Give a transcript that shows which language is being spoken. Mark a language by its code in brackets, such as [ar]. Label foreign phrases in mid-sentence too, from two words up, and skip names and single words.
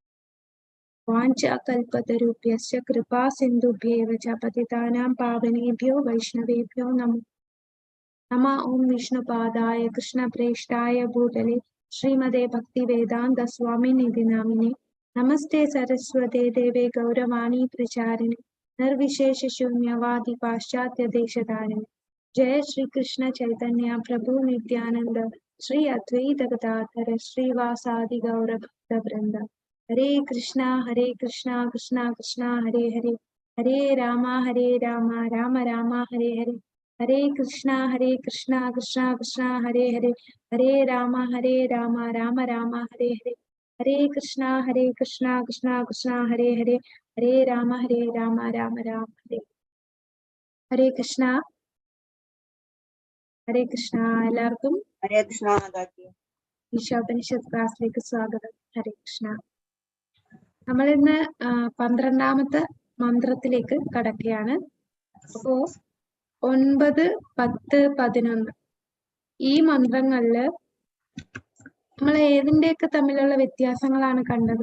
[sa] വാഞ്ചാകൽപതരുഭ്യശ്ച കൃപാ സിന്ധുഭ്യേവ ച പതിതാനാം പാവനേഭ്യോ വൈഷ്ണവേഭ്യോ നമോ നമഃ. ഓം വിഷ്ണുപാദായ കൃഷ്ണപ്രേഷ്ഠായ ഭൂതലേ ശ്രീമതേ ഭക്തിവേദാന്ത സ്വാമിനിധി നാമിനെ നമസ്തേ സരസ്വതേ ദേവേ ഗൗരവാണി പ്രചാരിണി നിർവിശേഷ ശൂന്യവാദി പാശ്ചാത്യ ദേശധാരിണി. जय श्री कृष्ण चैतन्य प्रभु नित्यानंद श्री अद्वैत गदाधर श्रीवासादि गौर भक्त वृंद. हरे कृष्णा कृष्णा कृष्णा हरे हरे हरे राम राम राम हरे हरे. हरे कृष्णा कृष्णा कृष्णा हरे हरे हरे राम राम राम हरे हरे. हरे कृष्णा कृष्णा कृष्णा हरे हरे हरे राम राम राम हरे. हरे कृष्णा. ഹരേ കൃഷ്ണ. [ml] എല്ലാവർക്കും [sa] ഹരേ കൃഷ്ണ [ml] മാതാജി. ഈശോപനിഷത്ത് ക്ലാസ്സിലേക്ക് സ്വാഗതം. [sa] ഹരേ കൃഷ്ണ. [ml] നമ്മൾ ഇന്ന് 12ാമത്തെ മന്ത്രത്തിലേക്ക് കടക്കുകയാണ്. അപ്പോ 9, 10, 11 ഈ മന്ത്രങ്ങളില് നമ്മൾ ഏതിന്റെയൊക്കെ തമ്മിലുള്ള വ്യത്യാസങ്ങളാണ് കണ്ടത്?